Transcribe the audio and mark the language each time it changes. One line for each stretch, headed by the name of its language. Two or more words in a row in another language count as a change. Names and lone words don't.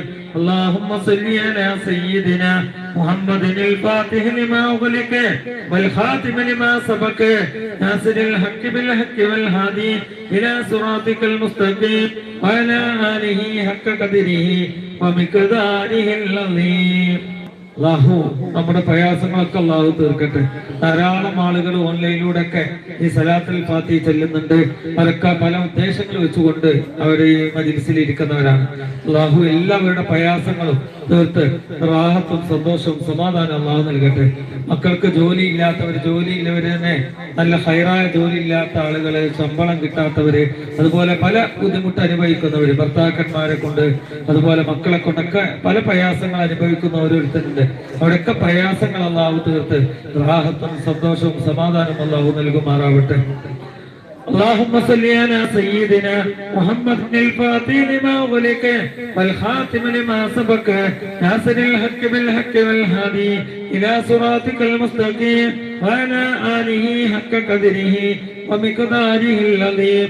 Arabic: اللهم صل على سيدنا محمد الفاتح لما أغلق والخاتم لما سبق ناصر الحق بالحق والهادي إلى صراطك المستقيم وعلى آله حق قدره ومقداره العظيم.
Malayalam: അല്ലാഹു നമ്മുടെ പ്രയാസങ്ങളൊക്കെ അല്ലാഹു തീർക്കട്ടെ. ധാരാളം ആളുകൾ ഓൺലൈനിലൂടെ ഒക്കെ ഈ സലാത്തുൽ ഫാത്തിഹ ചൊല്ലുന്നുണ്ട്. അവരൊക്കെ പല ഉദ്ദേശങ്ങൾ വെച്ചുകൊണ്ട് അവർ ഈ മജ്‌ലിസിൽ ഇരിക്കുന്നവരാണ്. അല്ലാഹു എല്ലാവരുടെ പ്രയാസങ്ങളും തീർത്ത് റാഹത്തും സന്തോഷവും സമാധാനം അല്ലാഹു നൽകട്ടെ. മക്കൾക്ക് ജോലി ഇല്ലാത്തവർ, ജോലിയില്ലവര് തന്നെ നല്ല ഹൈറായ ജോലി ഇല്ലാത്ത ആളുകള്, ശമ്പളം കിട്ടാത്തവര്, അതുപോലെ പല ബുദ്ധിമുട്ട് അനുഭവിക്കുന്നവര്, ഭർത്താക്കന്മാരെ കൊണ്ട് അതുപോലെ മക്കളെ കൊണ്ടൊക്കെ പല പ്രയാസങ്ങൾ അനുഭവിക്കുന്ന ഓരോരുത്തരുണ്ട്. അവിടെയൊക്കെ പ്രയാസങ്ങൾ അല്ലാഹു തീർത്ത് റാഹത്തും സന്തോഷവും സമാധാനവും അല്ലാഹു നൽകുമാറാവട്ടെ.
Arabic: اللهم صل على سيدنا محمد الفاتح لما أغلق والخاتم لما سبق ناصر الحق بالحق والهادي إلى صراطك المستقيم وعلى آله حق قدره ومقداره العظيم.